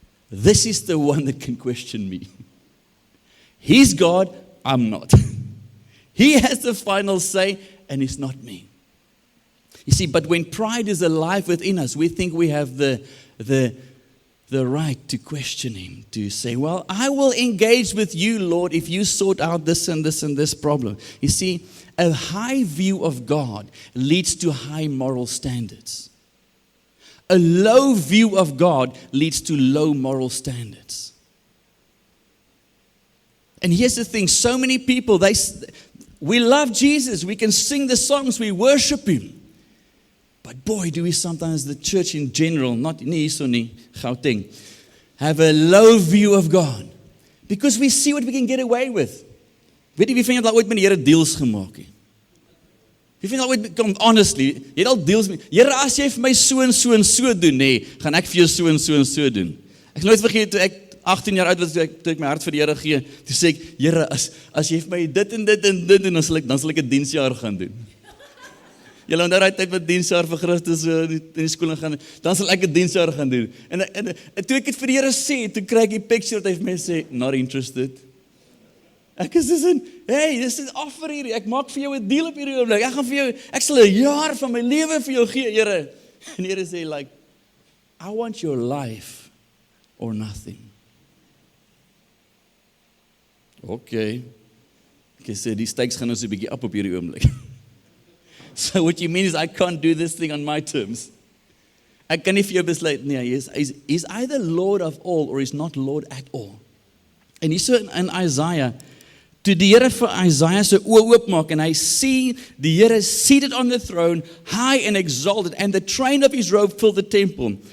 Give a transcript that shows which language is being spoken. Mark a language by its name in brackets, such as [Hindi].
[English] This is the one that can question me. He's God, I'm not. He has the final say, and it's not me. You see, but when pride is alive within us, we think we have the right to question Him, to say, well, I will engage with you, Lord, if you sort out this and this and this problem. You see, a high view of God leads to high moral standards. A low view of God leads to low moral standards. And here's the thing, so many people, we love Jesus, we can sing the songs, we worship Him. But boy, do we sometimes, the church in general, not nie so nie, Gauteng, have a low view of God. Because we see what we can get away with. [Afrikaans] Weet jy wie van julle al ooit met die Here deals gemaak het? Wie van julle al ooit, [English] come honestly, [Afrikaans] jy het al deals met, Here, as jy vir my so en so en so doen, nee, gaan ek vir jou so en so en so doen. Ek nooit vergeet, toe ek 18 jaar oud was, toe ek my hart vir die Here gee, toe sê ek, Here, as jy vir my dit en dit en dit doen, dan sal ek 'n diensjaar gaan doen. Julle onthou daai tyd wat diensjaar vir Christus in die skool gaan, dan sal ek 'n diensjaar gaan doen. En toe ek dit vir die Here sê, toe kry ek die picture dat hy vir my sê, [English] not interested. [Afrikaans] Ek is in, hey, dis 'n offer hier, ek maak vir jou 'n deal op hierdie oomblik, ek sal 'n jaar van my lewe vir jou gee, Here. En die Here sê, [English] like, I want your life or nothing. [Afrikaans] Okay, ek sê, die stakes gaan nou so 'n bietjie op hierdie oomblik. [English] So what you mean is I can't do this thing on my terms. [Afrikaans] Ek kan nie vir jou besluit, nee, [English] he's either Lord of all or he's not Lord at all. [Afrikaans] En hier so in Isaiah, toe die Here vir Isaiah se oë oopmaak en hy sien die Here [English] seated on the throne, high and exalted, and the train of his robe filled the temple.